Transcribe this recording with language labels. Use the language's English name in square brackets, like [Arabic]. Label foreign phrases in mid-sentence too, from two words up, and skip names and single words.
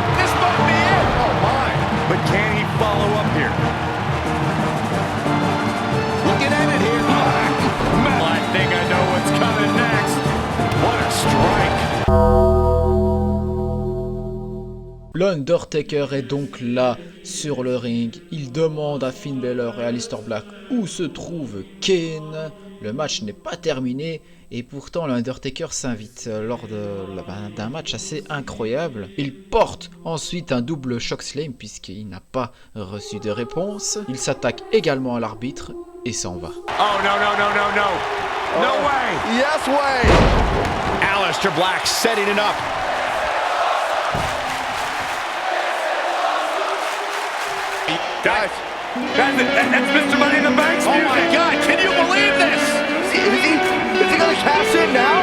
[English] This might be it. Oh, my. But can he follow up here? Looking at it here. Well, I think I know what's coming next. What a strike. [French] L'Undertaker est donc là sur le ring. Il demande à Finn Balor et Aleister Black où se trouve Kane. Le match n'est pas terminé et pourtant l'Undertaker s'invite lors d'un match assez incroyable. Il porte ensuite un double chokeslam puisqu'il n'a pas reçu de réponse. Il s'attaque également à l'arbitre et s'en va. [English] Oh, no, no, no, no, no. No way. Yes way. Aleister Black setting it up. Guys, That's Mr. Money in the Bank's music. oh my God, can you believe this? Is he gonna cash in now?